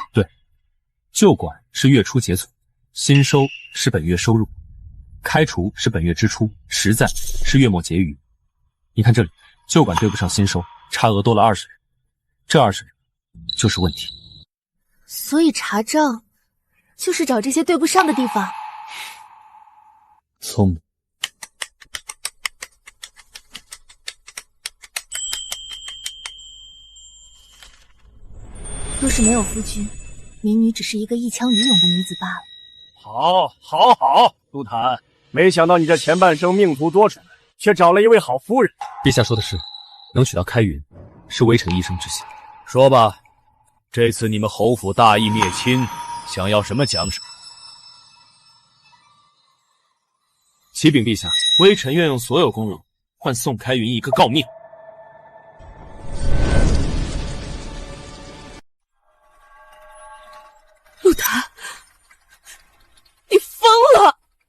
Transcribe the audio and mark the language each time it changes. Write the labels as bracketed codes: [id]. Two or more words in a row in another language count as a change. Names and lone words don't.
[zh] 對，舊管是月初結存，新收是本月收入，開除是本月支出，實在是月末結餘。你看這裡，舊管對不上新收，差額多了20人，這20人就是問題。所以查賬就是找這些對不上的地方。聰明。若是沒有夫君，民女只是一個一腔餘勇的女子罷了。好，陸檀，沒想到你這前半生命途多舛，卻找了一位好夫人。陛下說的是，能娶到開雲，是微臣一生之幸。說吧，這次你們侯府大義滅親，想要什麼獎賞？啟稟陛下，微臣願用所有功勞換宋開雲一個誥命。陸檀，你瘋了！